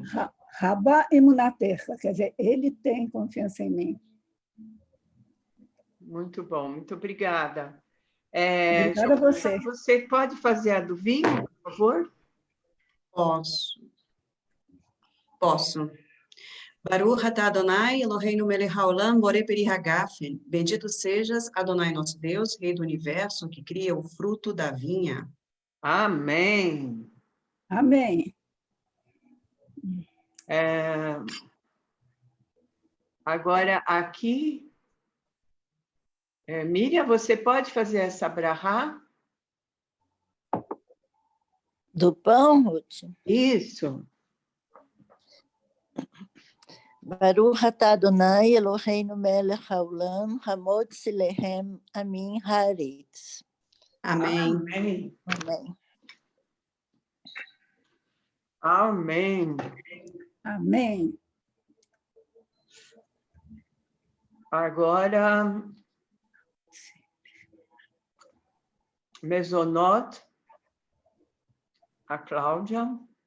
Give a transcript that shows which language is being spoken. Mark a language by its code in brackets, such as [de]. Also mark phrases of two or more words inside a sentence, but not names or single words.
[he] רבה אמונתך, [pt] quer dizer, ele tem confiança em mim. Muito bom, muito obrigada. Obrigada a você. Você pode fazer a do vinho, por favor? Posso. [he] ברוך אתה אדוני, אלוהינו מלך העולם, בורא פרי הגפן. [pt] Bendito sejas, Adonai nosso Deus, Rei do Universo, que cria o fruto da vinha. Amém. Amém. Agora, aqui, Miriam, você pode fazer essa brahá? Do pão, Ruth? Isso. [he] ברוך אתה אדוני אלוהינו מלך העולם, המוציא לחם מן הארץ. [pt] Amém. Amém. Amém. Amém. Amém. Agora, Mezonot, a Cláudia.